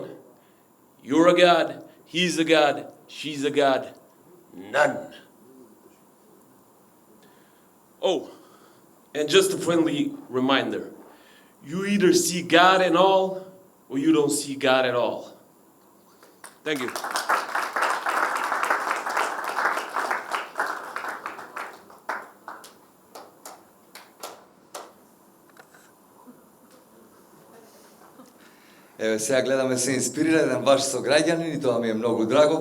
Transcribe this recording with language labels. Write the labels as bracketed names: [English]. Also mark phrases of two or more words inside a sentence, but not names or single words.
[English] You're a god, he's a god, she's a god, none. Oh, and just a friendly reminder, you either see God in all, or you don't see God at all. Thank you. [Macedonian] Еве сега гледаме се инспирира еден ваш сограѓанин и тоа ми е многу драго.